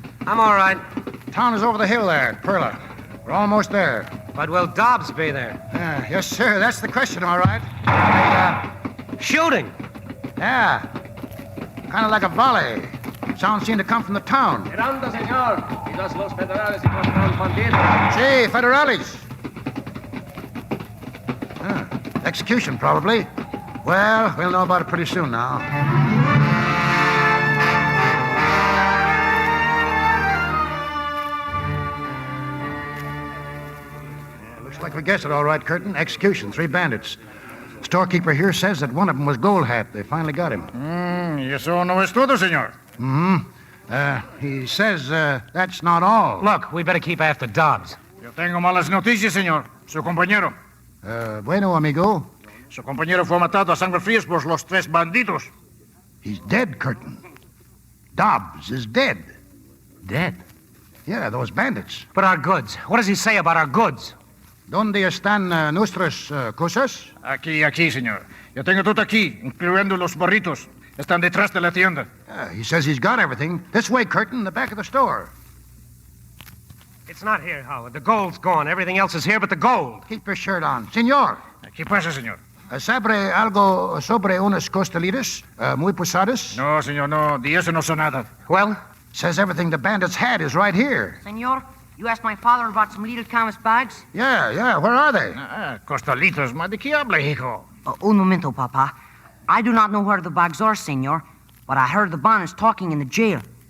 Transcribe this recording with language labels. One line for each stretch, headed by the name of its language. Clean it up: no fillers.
English: I'm all right. Town is over the hill there, Perla. We're almost there. But will Dobbs be there? Yes, sir. That's the question, all right. Shooting? Yeah. Kind of like a volley. Sound seemed to come from the town.
Spanish: Miranda, señor. Quizás los federales encontraron bandidos. Sí, federales.
English: Execution, probably. Well, we'll know about it pretty soon now. Looks like we guessed it all right, Curtin. Execution, 3 bandits. Storekeeper here says that one of them was Gold Hat. They finally got him.
Spanish: Y eso no es todo, señor.
English: He says that's not all. Look, we better keep after Dobbs.
Spanish: Yo tengo malas noticias, señor. Su compañero. Bueno, amigo. Su compañero fue matado a sangre fría por los 3 bandidos.
English: He's dead, Curtin. Dobbs is dead. Dead? Yeah, those bandits. But our goods. What does he say about our goods?
Spanish: ¿Dónde están nuestras cosas? Aquí, señor. Yo tengo todo aquí, incluyendo los burritos. Están detrás de la tienda.
English: He says he's got everything. This way, Curtin, in the back of the store. It's not here, Howard. The gold's gone. Everything else is here but the gold. Keep your shirt on.
Spanish: Señor. ¿Qué pasa, señor? ¿Sabe algo sobre unas costelitas muy pesadas? No, señor, no. De eso no sé nada.
English: Well? Says everything the bandits had is right here. Senor, you asked my father about some little canvas bags? Yeah. Where are they?
Spanish: Costalitos. ¿De qué habla, hijo? Un momento, Papa.
English: I do not know where the bags are, senor, but I heard the bandits talking in the jail.